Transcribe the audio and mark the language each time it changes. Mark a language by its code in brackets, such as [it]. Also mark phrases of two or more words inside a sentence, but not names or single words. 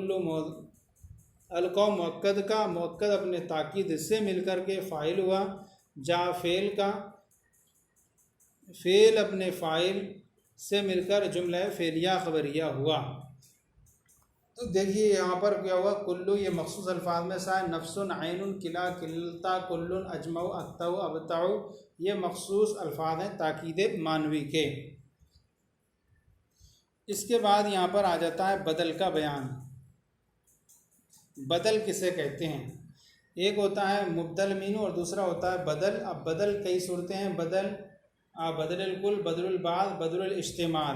[ur] القوم مؤکد کا، مؤکد اپنے تاکید سے مل کر کے فاعل ہوا۔ جا فعل کا، فعل اپنے فاعل سے مل کر جملہ فعلیہ خبریہ ہوا۔ دیکھیے یہاں پر کیا ہوا، کلو یہ مخصوص الفاظ میں سے ہے، [ar] نفس، عین، کلا، کلتا، کل، اجمع، اتو، ابتع، [ur] یہ مخصوص الفاظ ہیں تاکید معنوی کے۔ اس کے بعد یہاں پر آ جاتا ہے بدل کا بیان۔ بدل کسے کہتے ہیں؟ ایک ہوتا ہے مبدل مینو اور دوسرا ہوتا ہے بدل۔ اب بدل کئی صورتیں ہیں، بدل [ar] بدل الکل، بدل البعض، بدل الاجتماع۔